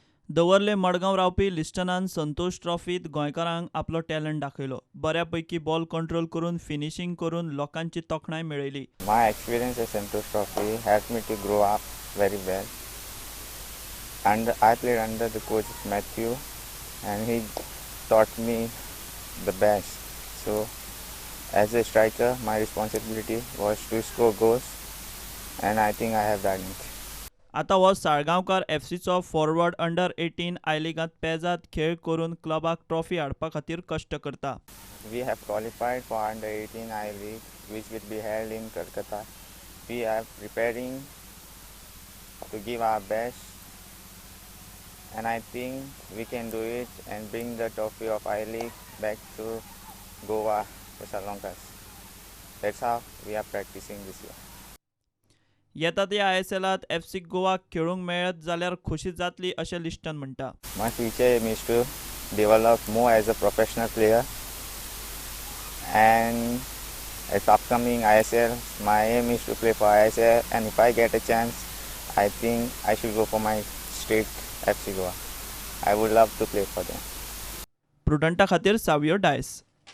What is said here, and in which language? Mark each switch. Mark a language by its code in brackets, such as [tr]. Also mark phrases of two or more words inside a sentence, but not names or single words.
[kok] दवर्ले मडगांव रावपी लिस्टनान संतोष ट्रॉफीत गोंयकारांक आपलो टॅलंट दाखयलो. बऱ्यापैकी [en] ball control [kok] करून फिनिशिंग करून लोकांची तोखणाय मेळयली. [en] My experience at Santosh Trophy helped me to grow up very well. And I played under the coach Matthew, and he taught me the best. So, as a striker, my responsibility was to score goals, and I think I have done it. [kok] आता हो साळगांवकार एफसीचो फॉरवर्ड अंडर 18 आय लिगांत पेजात खेळ करून क्लबाक ट्रॉफी हाडपा खातीर कश्ट करता. [en] We have qualified for under 18 I League, which will be held in Kolkata. We are preparing to give our best, and I think we can do it and bring the trophy of I League back to Goa, to Salonkas. That's how we are practicing this year. [kok] येता त्या ISLात एफसी गोवाक खेळूंक मेळत जाल्यार खोशी जातली अशें लिस्टन म्हणटा. [en] My future aim is to develop more as a professional player, and at upcoming ISL, my aim is to play for ISL, and if I get a chance, I think I should go for my state FC Goa. I would love to play for them. [kok] प्रुडंटा खातीर सावियो डायस.